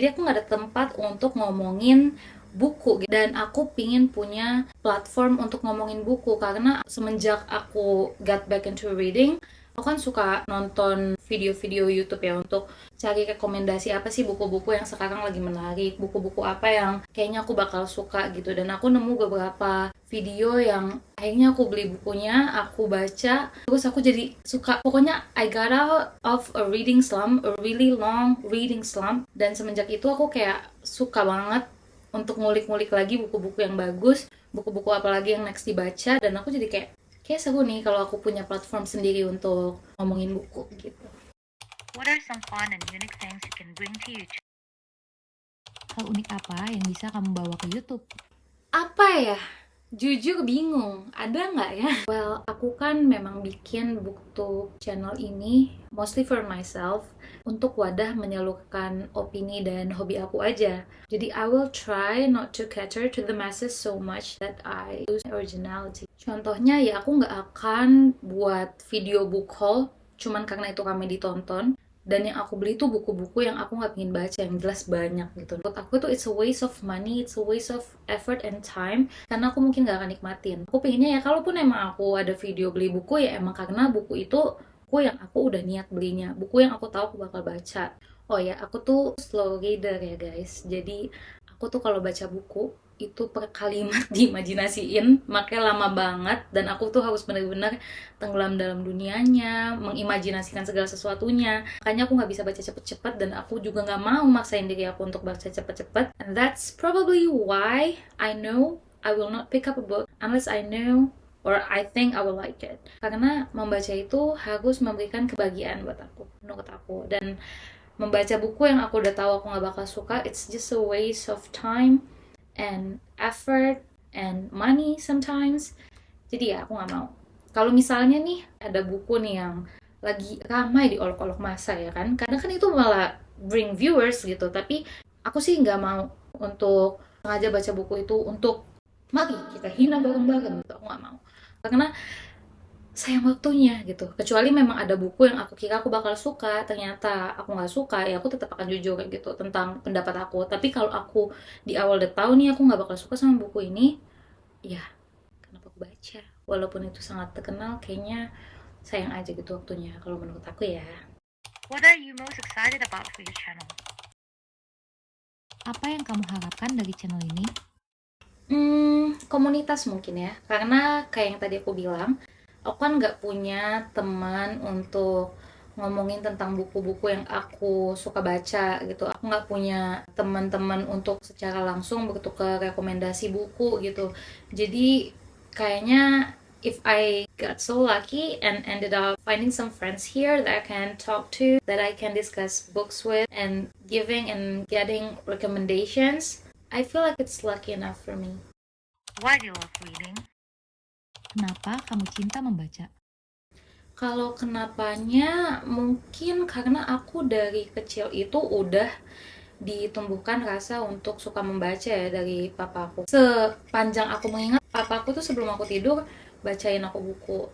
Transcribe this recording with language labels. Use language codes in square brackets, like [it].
[id] Jadi aku nggak ada tempat untuk ngomongin buku dan aku pingin punya platform untuk ngomongin buku karena semenjak aku [en] got back into reading, [id] aku kan suka nonton video-video YouTube ya untuk cari rekomendasi apa sih buku-buku yang sekarang lagi menarik, buku-buku apa yang kayaknya aku bakal suka gitu. Dan aku nemu beberapa video yang akhirnya aku beli bukunya, aku baca, terus aku jadi suka. [en] Pokoknya I got out of a reading slump, a really long reading slump. [id] Dan semenjak itu aku kayak suka banget untuk ngulik-ngulik lagi buku-buku yang bagus, buku-buku apalagi yang next dibaca. Dan aku jadi kayak seru nih kalau aku punya platform sendiri untuk ngomongin buku gitu. [en] What are some fun and unique things you can bring to YouTube? [id] Hal unik apa yang bisa kamu bawa ke YouTube? Apa ya? Jujur bingung, ada nggak ya? Well, aku kan memang bikin BookTube channel ini [en] mostly for myself, [id] untuk wadah menyalurkan opini dan hobi aku aja. [en] Jadi I will try not to cater to the masses so much that I lose originality. [id] Contohnya ya aku nggak akan buat video book haul cuman karena itu kami ditonton. Dan yang aku beli tuh buku-buku yang aku nggak pengen baca, yang jelas banyak gitu. Menurut aku tuh [en] it's a waste of money, it's a waste of effort and time, [id] karena aku mungkin nggak akan nikmatin. Aku pengennya ya kalaupun emang aku ada video beli buku ya emang karena buku itu buku yang aku udah niat belinya, buku yang aku tahu aku bakal baca. Oh ya, aku tuh slow reader ya guys, jadi aku tuh kalau baca buku itu per kalimat diimajinasiin, makanya lama banget. Dan aku tuh harus bener-bener tenggelam dalam dunianya, mengimajinasikan segala sesuatunya. Makanya aku nggak bisa baca cepet-cepet dan aku juga nggak mau maksain diri aku untuk baca cepet-cepet. [en] And that's probably why I know I will not pick up a book unless I know or I think I will like it. [id] Karena membaca itu harus memberikan kebahagiaan buat aku, menurut aku. Dan membaca buku yang aku udah tahu aku nggak bakal suka, [en] it's just a waste of time and effort and money sometimes. [id] Jadi ya aku nggak mau. Kalau misalnya nih ada buku nih yang lagi ramai di olok-olok masa ya kan, kadang kan itu malah [en] bring viewers [id] gitu. Tapi aku sih nggak mau untuk sengaja baca buku itu untuk mari kita hina bareng-bareng gitu. Aku nggak mau karena sayang waktunya gitu. Kecuali memang ada buku yang aku kira aku bakal suka, ternyata aku nggak suka, ya aku tetap akan jujur gitu tentang pendapat aku. Tapi kalau aku di awal udah tahu nih aku nggak bakal suka sama buku ini, ya kenapa aku baca? walaupun itu sangat terkenal, kayaknya sayang aja gitu waktunya kalau menurut aku ya. [en] What are you most excited about for your channel? [id] Apa yang kamu harapkan dari channel ini? Komunitas mungkin ya, karena kayak yang tadi aku bilang, aku kan nggak punya teman untuk ngomongin tentang buku-buku yang aku suka baca gitu. Aku nggak punya teman-teman untuk secara langsung bertukar rekomendasi buku gitu. Jadi kayaknya [en] if I got so lucky and ended up finding some friends here that I can talk to, that I can discuss books with, and giving and getting recommendations, I feel like it's lucky enough for me. Why do you love reading? [id] Kenapa kamu cinta membaca? Kalau kenapanya, mungkin karena aku dari kecil itu udah ditumbuhkan rasa untuk suka membaca ya dari papaku. Sepanjang aku mengingat, papaku tuh sebelum aku tidur bacain aku buku.